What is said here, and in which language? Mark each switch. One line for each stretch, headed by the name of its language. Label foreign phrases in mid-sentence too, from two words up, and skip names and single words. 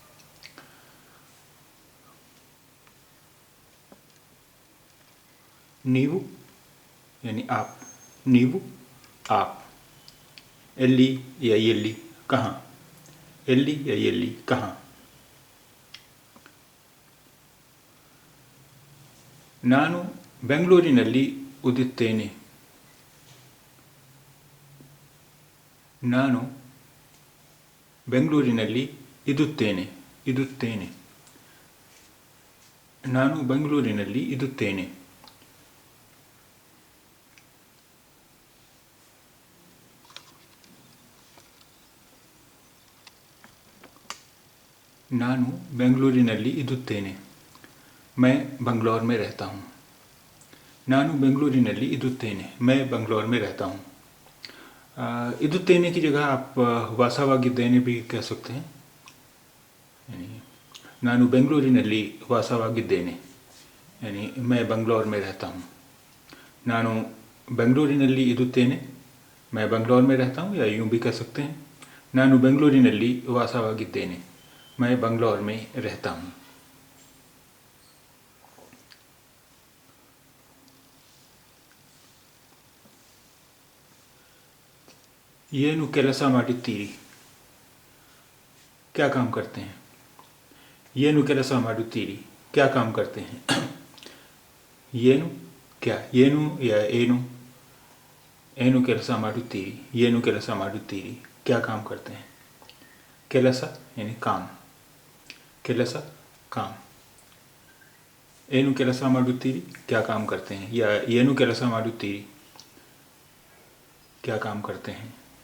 Hindi: नीवु यानी आप, नीवु आप, एल्ली या येल्ली कहाँ, एल्ली या येल्ली कहाँ।
Kannada: ನಾನು ಬೆಂಗಳೂರಿನಲ್ಲಿ ಓದುತ್ತೇನೆ। ನಾನು ಬೆಂಗಳೂರಿನಲ್ಲಿ ಇದುತ್ತೇನೆ, ಇದುತ್ತೇನೆ। ನಾನು ಬೆಂಗಳೂರಿನಲ್ಲಿ ಇದುತ್ತೇನೆ। ನಾನು ಬೆಂಗಳೂರಿನಲ್ಲಿ ಇದುತ್ತೇನೆ,
Hindi: मैं बंगलौर में रहता हूँ।
Kannada: ನಾನು ಬೆಂಗಳೂರಿನಲ್ಲಿ ಇದುತ್ತೇನೆ,
Hindi: मैं बंगलौर में रहता हूँ। ಇದುತ್ತೇನೆ की जगह आप ವಾಸವಾಗಿದ್ದೇನೆ भी कह सकते हैं। यानी
Kannada: ನಾನು ಬೆಂಗಳೂರಿನಲ್ಲಿ ವಾಸವಾಗಿದ್ದೇನೆ
Hindi: यानी मैं बंगलौर में रहता हूँ।
Kannada: ನಾನು ಬೆಂಗಳೂರಿನಲ್ಲಿ ಇದುತ್ತೇನೆ,
Hindi: मैं बंगलौर में रहता हूँ, या यूँ भी कह सकते हैं
Kannada: ನಾನು ಬೆಂಗಳೂರಿನಲ್ಲಿ ವಾಸವಾಗಿದ್ದೇನೆ,
Hindi: मैं बंगलौर में रहता हूँ।
Kannada: ಏನು ಕೆಲಸ ಮಾಡುತ್ತೀರಿ,
Hindi: क्या काम करते हैं।
Kannada: ಏನು ಕೆಲಸ ಮಾಡುತ್ತೀರಿ,
Hindi: क्या काम करते हैं।
Kannada: ಏನು क्या, ಏನು या ಏನು, ಏನು ಕೆಲಸ ಮಾಡುತ್ತೀರಿ, ಏನು ಕೆಲಸ ಮಾಡುತ್ತೀರಿ,
Hindi: क्या काम करते हैं। ಕೆಲಸ यानी काम, ಕೆಲಸ काम।
Kannada: ಏನು ಕೆಲಸ ಮಾಡುತ್ತೀರಿ,
Hindi: क्या काम करते हैं, या
Kannada: ಏನು ಕೆಲಸ ಮಾಡುತ್ತೀರಿ,
Hindi: क्या काम करते हैं।